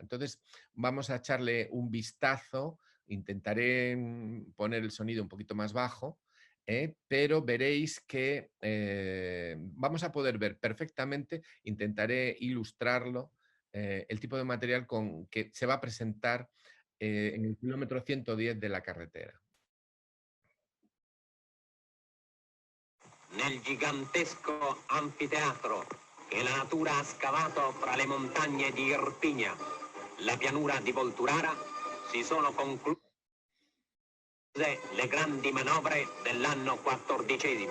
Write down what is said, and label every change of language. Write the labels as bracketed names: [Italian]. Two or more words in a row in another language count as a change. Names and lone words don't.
[Spanish] Entonces, vamos a echarle un vistazo, intentaré poner el sonido un poquito más bajo, pero veréis que vamos a poder ver perfectamente, intentaré ilustrarlo, el tipo de material con que se va a presentar en el kilómetro 110 de la carretera. [Italian] Nel gigantesco anfiteatro che la natura ha scavato fra le montagne di Irpinia, la pianura di Volturara, si sono concluse le grandi manovre dell'anno XIV.